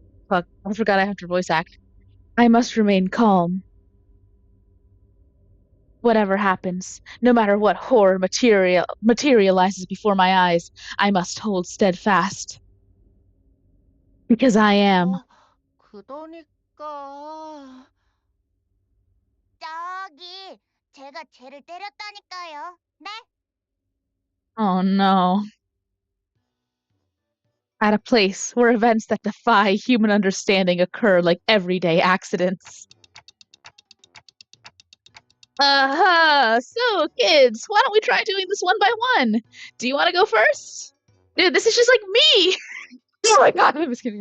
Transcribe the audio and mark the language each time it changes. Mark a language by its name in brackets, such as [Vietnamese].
[English] Fuck, I forgot I have to voice act. I must remain calm. Whatever happens, no matter what horror materializes before my eyes, I must hold steadfast. Because I am. [Korean] 그러니까 저기 제가 쟤를 때렸다니까요. 네? [English] Oh no. At a place where events that defy human understanding occur like everyday accidents. So kids, why don't we try doing this one by one? Do you want to go first? Dude, this is just like me! Oh my god, I'm just kidding.